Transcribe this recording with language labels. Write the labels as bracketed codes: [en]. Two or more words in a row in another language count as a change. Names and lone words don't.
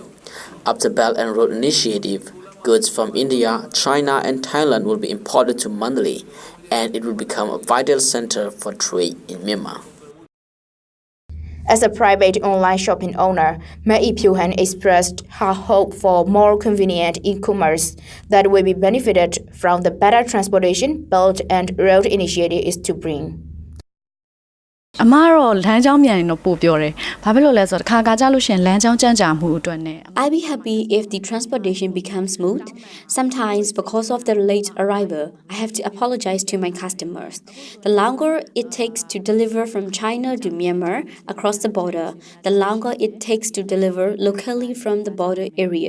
[en] After Belt and Road Initiative, goods from India, China, and Thailand will be imported to Mandalay, and it will become a vital center for trade in Myanmar. As a private online shopping owner, Mai Pyu-han expressed her hope for more convenient e-commerce that will be benefited from the better transportation Belt and Road Initiative is to bring. [my] အမားတော့လမ်းကြောင်းမြန်ရင်တော့ပို့ပြောတယ်။ဘာဖြစ်လို့လဲဆိုတော့တစ်ခါကကြလို့ရှင်လမ်းကြောင်းကြမ်းကြာမှုအတွက်နဲ့ [en] I'll be happy if the transportation becomes smooth. Sometimes because of the late arrival, I have to apologize to my customers. The longer it takes to deliver from China to Myanmar across the border, the longer it takes to deliver locally from the border area.